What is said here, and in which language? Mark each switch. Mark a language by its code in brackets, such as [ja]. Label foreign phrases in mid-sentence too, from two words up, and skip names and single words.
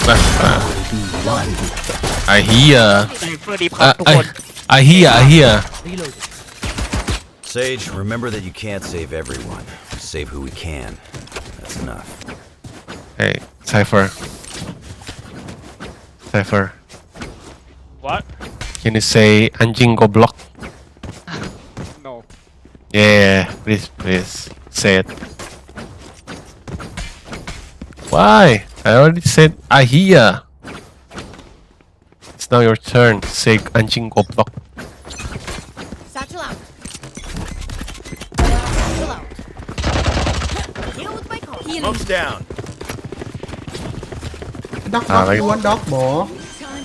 [en] I hear. I hear. Sage, remember that you can't save everyone. Save who we can. That's enough. Hey, Cypher. What? Can you say [id] anjing goblok? [en] No. Yeah, please. Say it. Why? I already said I hear. It's now your turn. Say [id] anjing goblok. [en] Satchel out. Smoke's down. Doc, like you want doc, Bo?